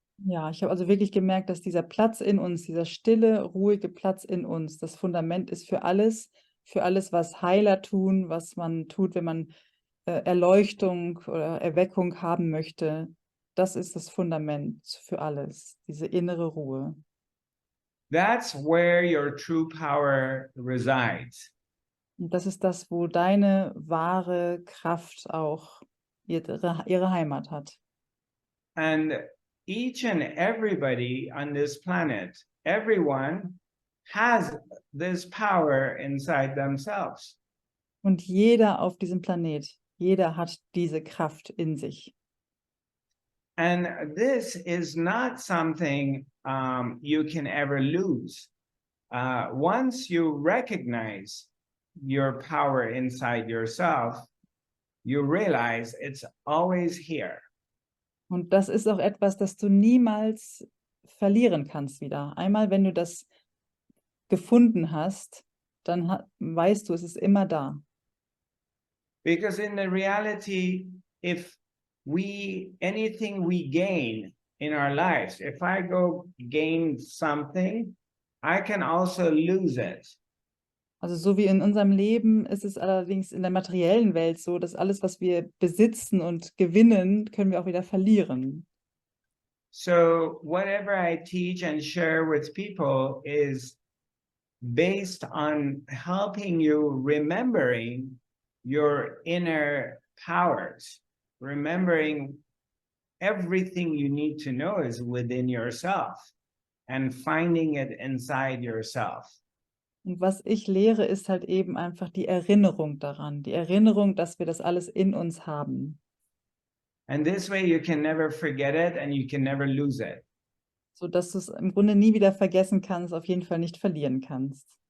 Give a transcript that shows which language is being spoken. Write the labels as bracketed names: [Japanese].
[German] Ja, ich habe also wirklich gemerkt, dass dieser Platz in uns, dieser stille, ruhige Platz in uns, das Fundament ist für alles, was Heiler tun, was man tut, wenn man Erleuchtung oder Erweckung haben möchte. Das ist das Fundament für alles, diese innere Ruhe. [English] That's where your true power resides. [German] Und das ist das, wo deine wahre Kraft auch ihre Heimat hat. [English] And each and everybody on this planet, everyone has this power inside themselves. [German] Und jeder auf diesem Planet, jeder hat diese Kraft in sich. [English] And this is not something you can ever lose. Once you recognize your power inside yourself, you realize it's always here. [German] Und das ist auch etwas, das du niemals verlieren kannst wieder. Einmal, wenn du das gefunden hast, dann weißt du, es ist immer da. [English] Because in the reality, if anything we gain in our lives, if I go gain something, I can also lose it. [German] Also so wie in unserem Leben ist es allerdings in der materiellen Welt so, dass alles, was wir besitzen und gewinnen, können wir auch wieder verlieren. [English] So whatever I teach and share with people is based on helping you remembering your inner powers, remembering everything you need to know is within yourself and finding it inside yourself. [German] Und was ich lehre, ist halt eben einfach die Erinnerung daran, die Erinnerung, dass wir das alles in uns haben. [English] And this way you can never forget it and you can never lose it. [German] So dass du es im Grunde nie wieder vergessen kannst, auf jeden Fall nicht verlieren kannst.